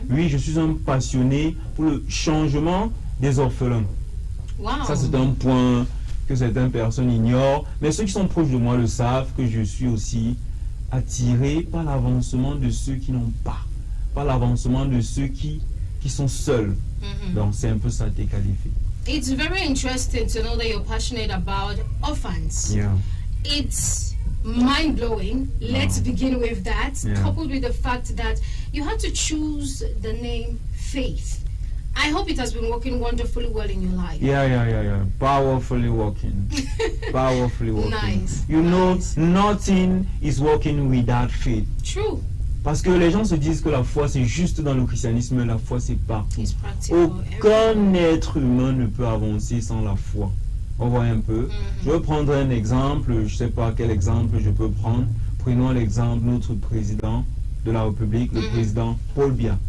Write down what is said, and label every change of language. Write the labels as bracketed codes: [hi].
[fr] Oui, je suis un passionné pour le changement des orphelins. Wow. Ça, c'est un point que certaines personnes ignorent. Mais ceux qui sont proches de moi le savent, que je suis aussi attiré par l'avancement de ceux qui n'ont pas, par l'avancement de ceux qui sont seuls. Donc, c'est un peu ça, TKD Faith. [en] It's very interesting to know that you're passionate about orphans. Yeah. It's mind-blowing. Let's begin with that, Yeah. coupled with the fact that you had to choose the name Faith. I hope it has been working wonderfully well in your life. Yeah. Powerfully working. Powerfully working. Nice. You know, Nice. nothing is working without faith. True. [fr] Parce que les gens se disent que la foi c'est juste dans le christianisme, la foi c'est partout. [en] It's practical. [fr] Aucun être humain ne peut avancer sans la foi. On voit un peu. Je vais prendre un exemple, je ne sais pas quel exemple je peux prendre. Prenons l'exemple de notre président de la République, le président Paul Biya.